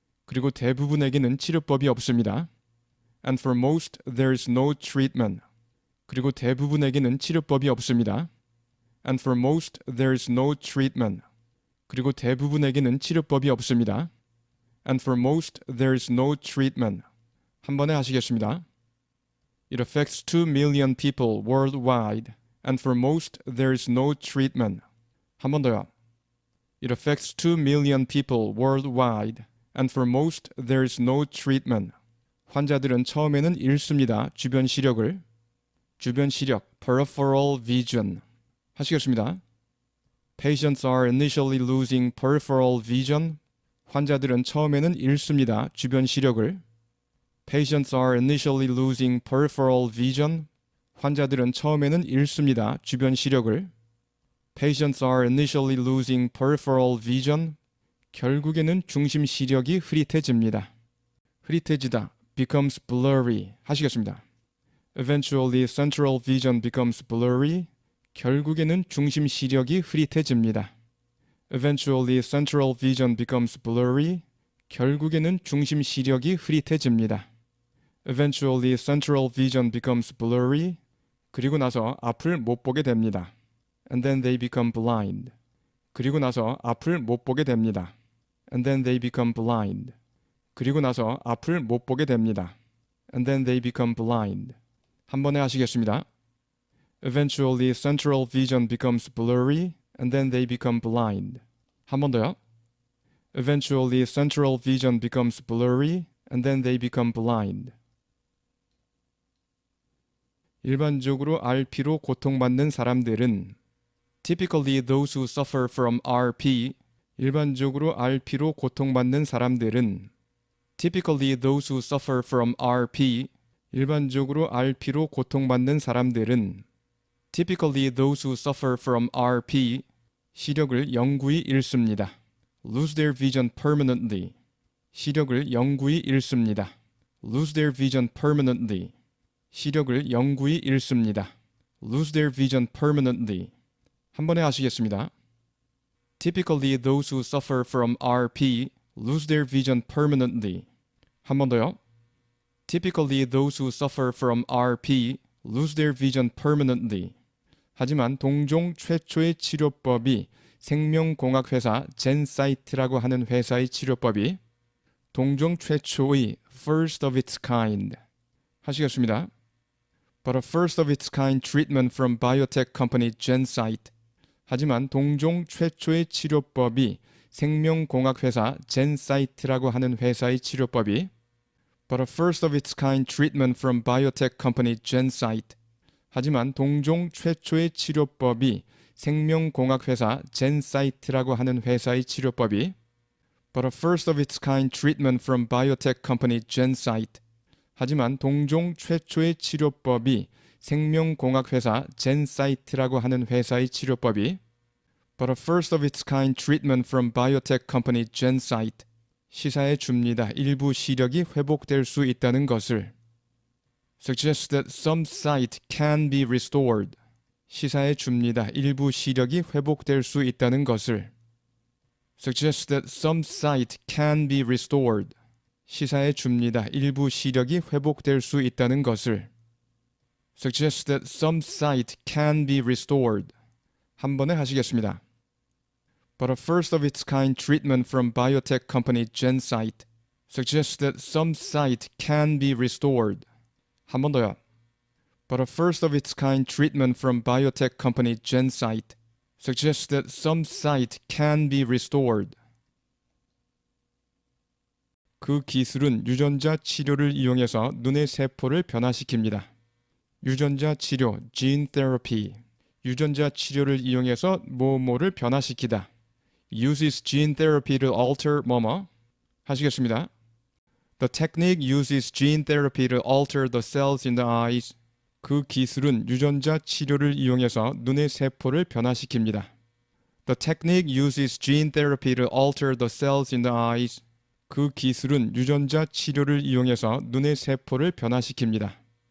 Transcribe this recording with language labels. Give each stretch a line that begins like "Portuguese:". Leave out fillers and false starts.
Korean: 그리고 대부분에게는 치료법이 없습니다.
English: And for most, there is no treatment.
Korean: 그리고 대부분에게는 치료법이 없습니다.
English: And for most, there is no treatment.
Korean: 그리고 대부분에게는 치료법이 없습니다.
English: And for most, there is no treatment.
Korean: 한 번에 하시겠습니다.
English: It affects 2 million people worldwide. And for most, there is no treatment.
Korean: 한 번 더요.
English: It affects 2 million people worldwide. And for most, there is no treatment.
Korean: 환자들은 처음에는 잃습니다. 주변 시력을. 주변 시력,
English: peripheral vision.
Korean: 하시겠습니다.
English: Patients are initially losing peripheral vision.
Korean: 환자들은 처음에는 잃습니다. 주변 시력을.
English: Patients are initially losing peripheral vision.
Korean: 환자들은 처음에는 잃습니다. 주변 시력을.
English: Patients are initially losing peripheral vision.
Korean: 결국에는 중심 시력이 흐릿해집니다. 흐릿해지다.
English: becomes blurry.
Korean: 하시겠습니다.
English: Eventually central vision becomes blurry.
Korean: 결국에는 중심 시력이 흐릿해집니다.
English: Eventually central vision becomes blurry.
Korean: 결국에는 중심 시력이 흐릿해집니다.
English: Eventually central vision becomes blurry.
Korean: 그리고 나서 앞을 못 보게 됩니다.
English: And then they become blind.
Korean: 그리고 나서 앞을 못 보게 됩니다.
English: And then they become blind.
Korean: 그리고 나서 앞을 못 보게 됩니다.
English: And then they become blind.
Korean: 한 번에 하시겠습니다.
English: Eventually central vision becomes blurry and then they become blind.
Korean: 한 번 더요.
English: Eventually central vision becomes blurry and then they become blind.
Korean: 일반적으로 RP로 고통받는 사람들은
English: Typically those who suffer from RP.
Korean: 일반적으로 RP로 고통받는 사람들은
English: Typically those who suffer from RP.
Korean: 일반적으로 RP로 고통받는 사람들은
English: Typically those who suffer from RP.
Korean: 시력을 영구히 잃습니다.
English: Lose their vision permanently.
Korean: 시력을 영구히 잃습니다.
English: Lose their vision permanently.
Korean: 시력을 영구히 잃습니다.
English: Lose their vision permanently.
Korean: 한 번에 하시겠습니다.
English: Typically those who suffer from RP lose their vision permanently.
Korean: 한 번 더요.
English: Typically those who suffer from RP lose their vision permanently.
Korean: 하지만 동종 최초의 치료법이 생명공학회사 젠사이트라고 하는 회사의 치료법이 동종 최초의
English: first of its kind.
Korean: 하시겠습니다. But a first of its kind treatment from biotech company Gencyte. 하지만 동종 최초의 치료법이 생명공학회사 젠사이트라고 하는 회사의 치료법이
English: But a first of its kind treatment from biotech company Gencyte.
Korean: 하지만 동종 최초의 치료법이 생명공학회사 젠사이트라고 하는 회사의 치료법이
English: But a first of its kind treatment from biotech company Gencyte.
Korean: 하지만 동종 최초의 치료법이 생명공학회사 젠사이트라고 하는 회사의 치료법이
English: But a first of its kind treatment from biotech company Gencyte.
Korean: 시사해 줍니다. 일부 시력이 회복될 수 있다는 것을.
English: Suggests that some sight can be restored.
Korean: 시사해 줍니다. 일부 시력이 회복될 수 있다는 것을.
English: Suggests that some sight can be restored.
Korean: 시사해 줍니다. 일부 시력이 회복될 수 있다는 것을.
English: Suggests that some sight can be restored.
Korean: 한 번에 하시겠습니다.
English: But a first of its kind treatment from biotech company Gencyte suggests that some sight can be restored.
Korean: 한 번 더요.
English: But a first of its kind treatment from biotech company Gencyte suggests that some sight can be restored.
Korean: 그 기술은 유전자 치료를 이용해서 눈의 세포를 변화시킵니다. 유전자 치료,
English: gene therapy.
Korean: 유전자 치료를 이용해서 뭐뭐를 변화시키다.
English: uses gene therapy to alter 뭐뭐.
Korean: 하시겠습니다.
English: The technique uses gene therapy to alter the cells in the eyes.
Korean: 그 기술은 유전자 치료를 이용해서 눈의 세포를 변화시킵니다.
English: The technique uses gene therapy to alter the cells in the eyes.
Korean: 그 기술은 유전자 치료를 이용해서 눈의 세포를 변화시킵니다.